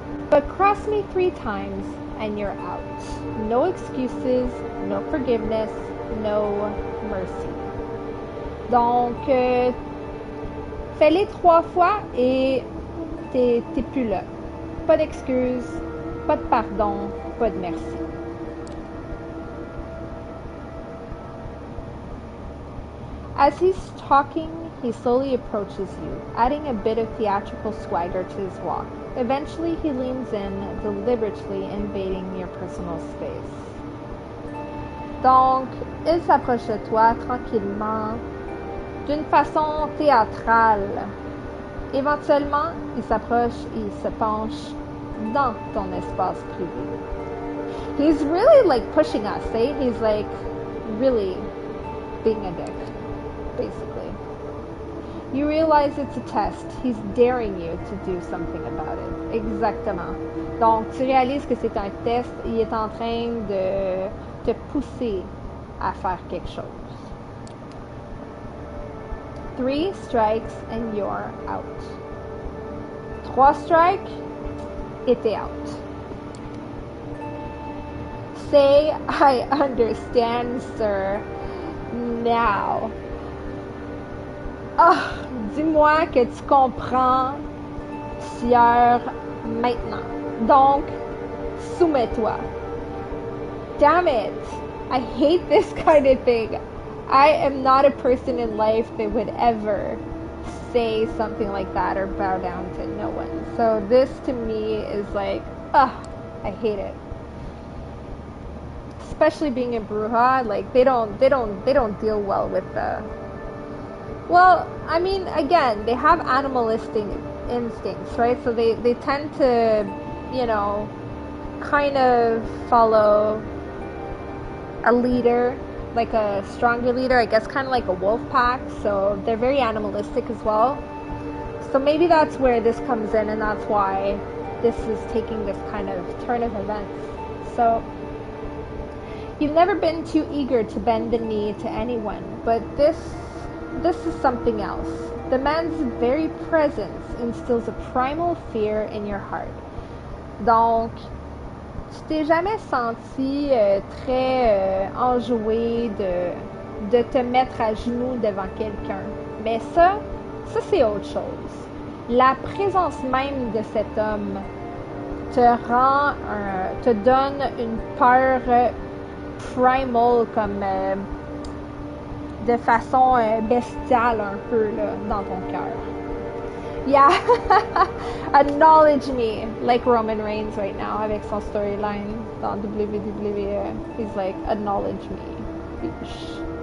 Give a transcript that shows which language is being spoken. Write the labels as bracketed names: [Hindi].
[English] But cross me 3 times and you're out. No excuses, no forgiveness, no mercy. [French] Donc, fais-les 3 fois et t'es plus là. Pas d'excuses, pas de pardon, pas de merci. [English] As he's talking, he slowly approaches you, adding a bit of theatrical swagger to his walk. Eventually, he leans in, deliberately invading your personal space. [French] Donc, il s'approche de toi tranquillement, d'une façon théâtrale. Éventuellement, il s'approche et il se penche dans ton espace privé. [English] He's really like pushing us, eh? He's like really being a dick, basically. You realize it's a test. He's daring you to do something about it. [French] Exactement. Donc, tu réalises que c'est un test. Il est en train de te pousser à faire quelque chose. [English] 3 strikes and you're out. [French] 3 strikes et t'es out. [English] Say, I understand, sir. Now. [French] Ah, dis-moi que tu comprends, sieur, maintenant. Donc, soumets-toi. [English] Damn it. I hate this kind of thing. I am not a person in life that would ever say something like that or bow down to no one. So this to me is like, I hate it. Especially being a bruja, like they don't deal well with the. Well, I mean, again, they have animalistic instincts, right? So they tend to, you know, kind of follow a leader, like a stronger leader, I guess, kind of like a wolf pack. So they're very animalistic as well. So maybe that's where this comes in, and that's why this is taking this kind of turn of events. So you've never been too eager to bend the knee to anyone, but this is something else. The man's very presence instills a primal fear in your heart. [French] Donc, tu t'es jamais senti très enjoué de te mettre à genoux devant quelqu'un. Mais ça c'est autre chose. La présence même de cet homme te donne une peur primal, comme de façon bestiale un peu là, dans ton cœur. [English] Yeah, acknowledge me, like Roman Reigns right now [French] avec son storyline dans WWE. [English] He's like, acknowledge me, bitch.